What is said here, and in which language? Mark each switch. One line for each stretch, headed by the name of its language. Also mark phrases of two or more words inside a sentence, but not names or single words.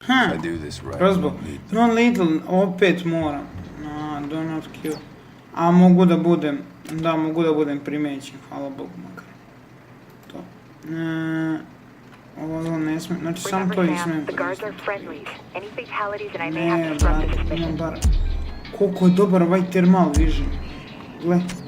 English: Crossbow. Non-lethal,
Serbian: opet moram.
English: Do not kill.
Serbian: A mogu da budem, primećen, hvala Bogu makar. To. Ovo ne smijem, znači samo to i smijem koristiti. Ne, brate, imam bar... Koliko je dobar ovaj
English: thermal vision.
Serbian: Gle.